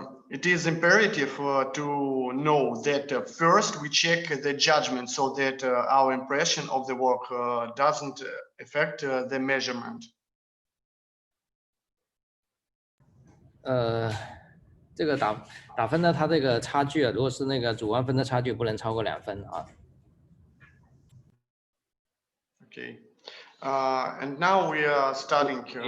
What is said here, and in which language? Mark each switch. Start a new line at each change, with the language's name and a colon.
English: It is imperative to know that first we check the judgment so that our impression of the work doesn't affect the measurement.
Chinese: 这个打分呢，它这个差距啊，如果是那个主观分的差距，不能超过2分啊。
English: Okay, and now we are starting.